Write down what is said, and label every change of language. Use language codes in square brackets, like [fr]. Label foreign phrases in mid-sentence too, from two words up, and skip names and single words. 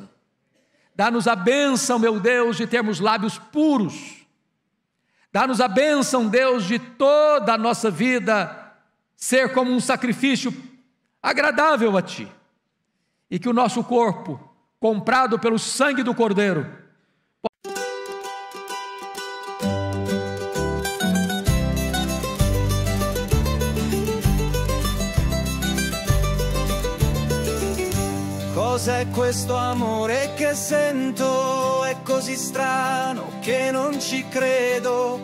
[pt] Dá-nos a bênção, meu Deus, de termos lábios puros. Dá-nos a bênção, Deus, de toda a nossa vida ser como um sacrifício agradável a Ti. E que o nosso corpo, comprado pelo sangue do Cordeiro, [it] Cos'è questo amore che sento? È così strano che non ci credo.